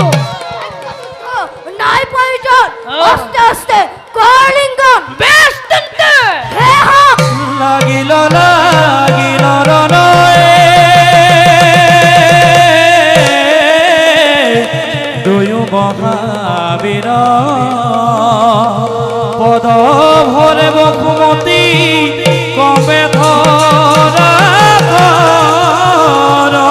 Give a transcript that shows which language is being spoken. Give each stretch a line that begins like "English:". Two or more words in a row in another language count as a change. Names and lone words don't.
Assamese: নাই প্ৰয়োজন, আস্তে আস্তে কলিঙ্গন। বেশ তেন্তে হে হক লাগিল লাগিল ৰণয়ে দুয়ো মহাবীৰ পদ ভৰে বসুমতী কবে ধৰা ধৰ।